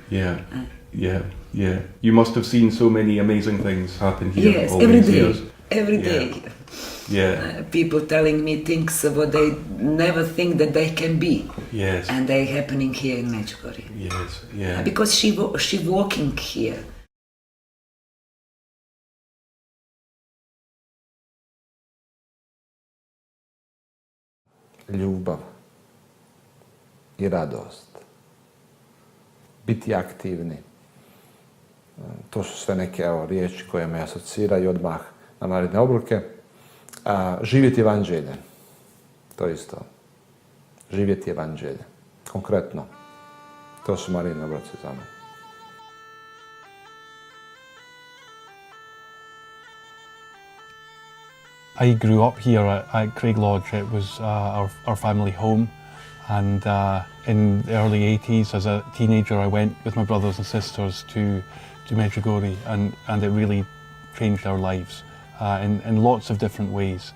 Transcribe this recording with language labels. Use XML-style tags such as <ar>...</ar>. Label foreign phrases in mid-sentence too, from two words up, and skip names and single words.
<en>You must have seen so many amazing things happen here. Yes, all every these day. years. Every day. People telling me things what they never think that they can be. Yes. And they happening here in Medjugorje. Yes. Because she walking here.</en> <hr>Ljubav i radost. Biti aktivni. To su sve neke riječi koje me asociraju odmah na naredne obroke. Živjeti evanđelje. To isto. Živjeti evanđelje. Konkretno. To su Marijine obroci za me.</hr> <en>I grew up here at Craig Lodge. It was our family home, and in the early 80s, as a teenager, I went with my brothers and sisters to Medjugorje, and it really changed our lives in lots of different ways.</en>